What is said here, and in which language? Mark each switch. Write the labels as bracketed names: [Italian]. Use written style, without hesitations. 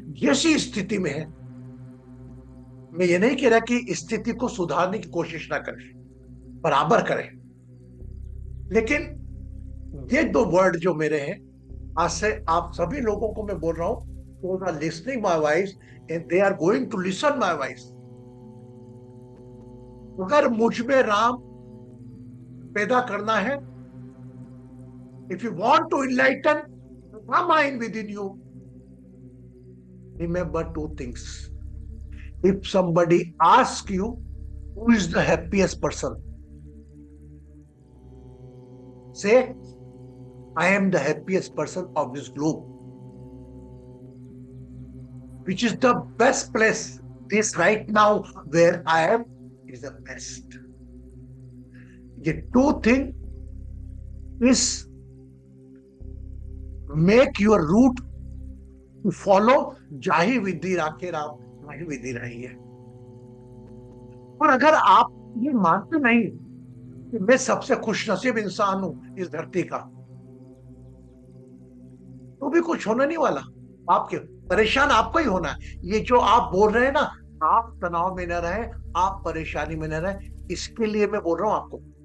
[Hindi] जैसी स्थिति में है, मैं ये नहीं कह रहा कि स्थिति को सुधारने की कोशिश ना करें, बराबर करें, लेकिन ये दो वर्ड जो मेरे हैं, आज से आप सभी लोगों को मैं बोल रहा हूं, [English] who are listening my voice [Hindi] and they are going to listen my voice। अगर मुझ में राम पैदा करना है, [English] if you want to enlighten the mind within you, remember two things। If somebody asks you who is the happiest person, say I am the happiest person of this globe। Which is the best place? This right now where I am is the best। ये two thing is make your route to follow। [Hindi] जाही विधि राखे राम वही विधि रही है। और अगर आप ये मानते नहीं कि मैं सबसे खुशनसीब इंसान हूं इस धरती का, तो भी कुछ होना नहीं वाला। आपके परेशान आपको ही होना है। ये जो आप बोल रहे हैं ना, आप तनाव में न रहे, आप परेशानी में न रहे, इसके लिए मैं बोल रहा हूं आपको।